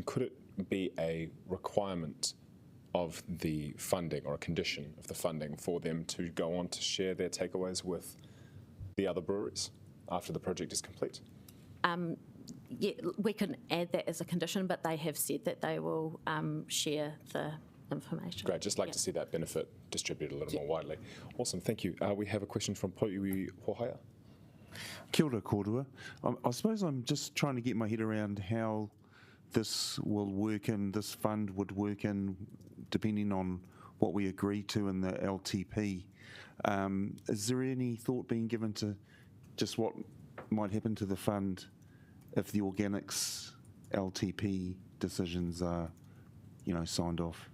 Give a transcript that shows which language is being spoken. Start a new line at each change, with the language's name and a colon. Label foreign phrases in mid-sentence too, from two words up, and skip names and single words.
English: Could it be a requirement of the funding, or a condition of the funding, for them to go on to share their takeaways with the other breweries after the project is complete? Yeah, we can add that as a condition, but they have said that they will share the information. Great, just like to see that benefit distributed a little more widely. Awesome, thank you. We have a question from Poiui Hohaya.
Māori: Kia ora, kōrua.
English: I suppose I'm just trying to get my head around how this will work, and this fund would work in, depending on what we agree to in the LTP. Is there any thought being given to just what might happen to the fund if the organics LTP decisions are, signed off?